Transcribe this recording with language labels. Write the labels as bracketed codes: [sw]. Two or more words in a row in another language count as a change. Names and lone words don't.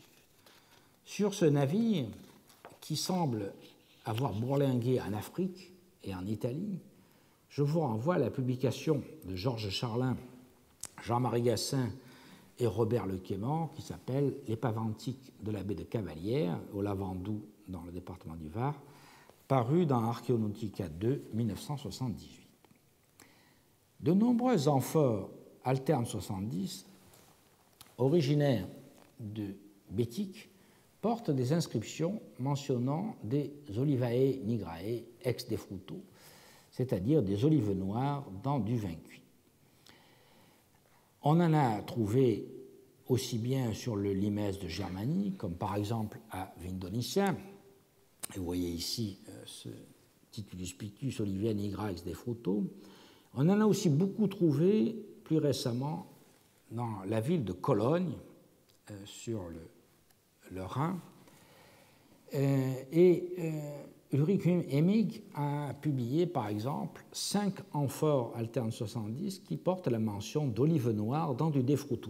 [fr] Sur ce navire, qui semble avoir bourlingué en Afrique et en Italie, je vous renvoie à la publication de Georges Charlin, Jean-Marie Gassin et Robert Le Quément, qui s'appelle « L'épave antique de la baie de Cavalière » au Lavandou, dans le département du Var, paru dans Archéonautica 2, 1978. De nombreux amphores Alterne 70, originaires de Bétique, portent des inscriptions mentionnant des [la] olivae nigrae ex defruto, [fr] c'est-à-dire des olives noires dans du vin cuit. On en a trouvé aussi bien sur le limès de Germanie, comme par exemple à Vindonicia. Et vous voyez ici ce [la] Titulus pictus olivae nigra ex defruto. [fr] On en a aussi beaucoup trouvé plus récemment dans la ville de Cologne, sur le Rhin. Ulrich Hemmig a publié, par exemple, 5 amphores Alterne 70 qui portent la mention d'olive noire dans du defrutum.